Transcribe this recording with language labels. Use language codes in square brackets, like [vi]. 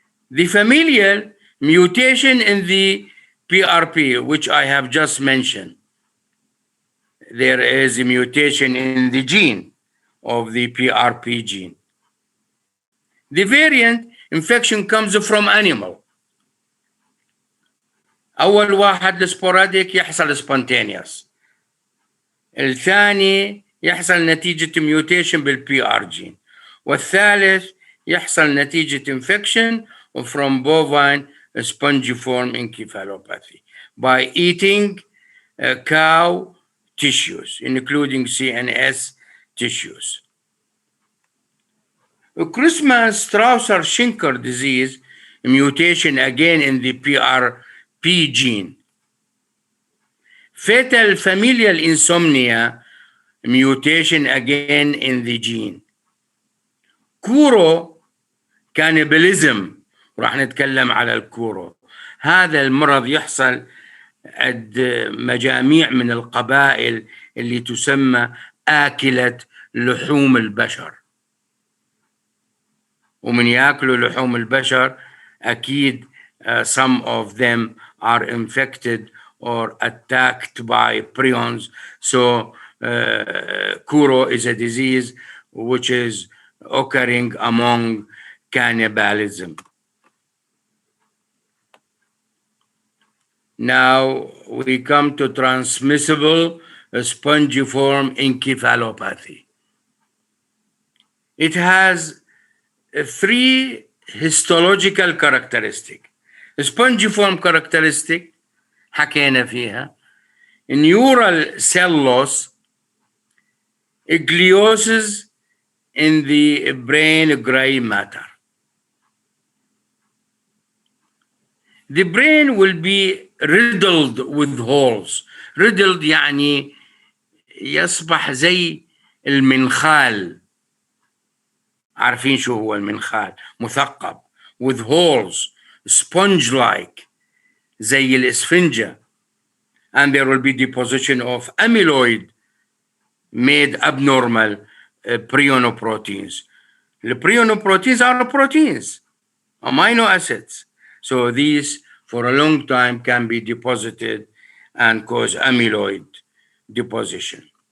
[en] The familial mutation in the PRP, which I have just mentioned, there is a mutation in the gene of the PRP gene. The variant infection comes from animal. [ar] أول واحد السبوراديك يحصل spontaneous. الثاني يحصل نتيجة mutation بالبي ار جين. والثالث يحصل نتيجة [en] infection from bovine spongiform encephalopathy by eating cow tissues, including CNS tissues. Christmas-Strausser-Schinker disease, mutation again in the PRP gene. Fatal familial insomnia, mutation again in the gene. [ar] كورو cannibalism، راح نتكلم على الكورو. هذا المرض يحصل عند مجاميع من القبائل اللي تسمى آكلة لحوم البشر، ومن ياكلوا لحوم البشر أكيد [en] some of them are infected or attacked by prions. So Kuro is a disease which is occurring among cannibalism. Now we come to transmissible spongiform encephalopathy. It has three histological characteristics. Spongiform characteristic [ar] حكينا فيها. [en] Neural cell loss, gliosis in the brain gray matter. The brain will be riddled with holes. [ar] Riddled يعني يصبح زي المنخال. عارفين شو هو المنخال؟ مثقب [en] with holes, [ar] sponge-like زي الإسفنجة. [en] And there will be deposition of amyloid made abnormal prionoproteins. The prionoproteins are proteins, amino acids. So these for a long time can be deposited and cause amyloid deposition.